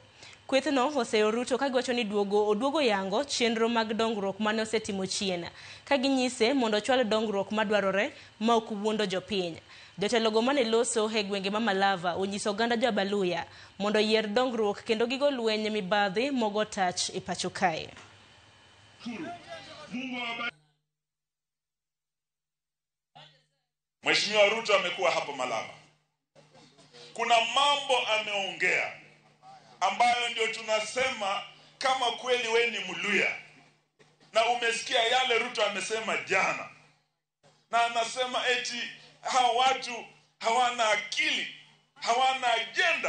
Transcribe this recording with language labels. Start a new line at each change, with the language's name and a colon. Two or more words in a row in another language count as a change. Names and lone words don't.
Luo (Kenya and Tanzania): Kwethno oseyo Ruto ka giwacho ni oduogo yango chenro mag dongruok mane osetimo chien ka ginyise mondo ochwal dongruok madwarore ma ok wuondo jopiny. Jotelogo mane loso e gwenge ma Malava onyiso oganda jo-Abaluya mondo yier dongruok kendo gigo lweny mibadhi mogo tach e pacho kae.
Swahili: Mheshimiwa Ruto amekuwa hapo Malava. Kuna mambo ameongea ambayo ndio tunasema kama kweli we ni Mluya na umesikia yale Ruto amesema jana, na anasema eti hawa watu hawana akili, hawana agenda.